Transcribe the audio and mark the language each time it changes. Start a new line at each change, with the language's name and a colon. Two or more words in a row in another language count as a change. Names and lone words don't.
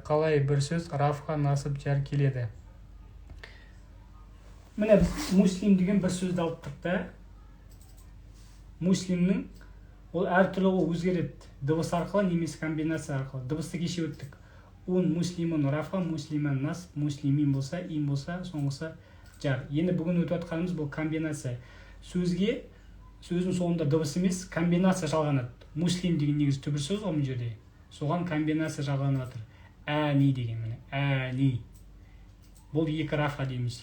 Kazakh: Қалай бір сөз рафқа насып жар келеді? Міне біз муслим деген бір сөзді алып та, муслимнің ол әртүрлі өзгереді. Дыбыс арқылы немесе комбинация арқылы. Дыбысты кеше өттік. Он муслимун рафа, муслиман насып, муслимин болса, ин болса, соңғысы жар. Енді бүгін өтіп атқанымыз бұл комбинация. Сөздің соңында дыбыс емес, комбинация жалғанады. Муслим деген негізі түбір сөз ғой мына жерде. Соған комбинация жалғанып жатыр. Әни деген міне. Әни. Бұл екі рафа дейміз.